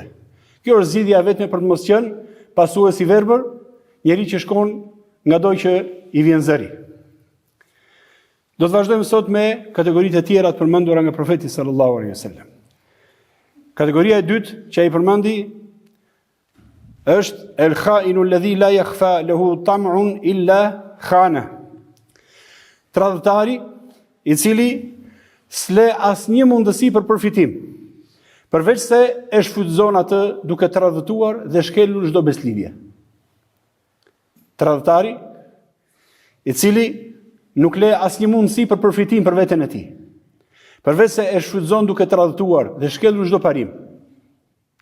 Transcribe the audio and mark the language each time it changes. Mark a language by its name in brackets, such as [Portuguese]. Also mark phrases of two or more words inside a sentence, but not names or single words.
[Albanian] Kjo është zgjidhja vetme për të mos qenë pasues i verbër, njeri që shkon ngadoj që i vjen zëri. Do të vazhdojmë sot me kategoritë e tjera të përmendura nga profeti [Arabic] صلى الله عليه وسلم. [Albanian] Kategoria e dytë që ai përmendi është [Arabic] الخائن الذي لا يخفى له طمع إلا خانه. [Albanian] Tradhtari i cili s'le asnjë mundësi për përfitim, përveç se e shfrytëzon atë duke tradhtuar dhe shkelur çdo beslidhje. Tradhtari i cili nuk le asnjë mundësi për përfitim për veten e tij, përveç se e shfrytëzon duke tradhtuar dhe shkelur çdo parim.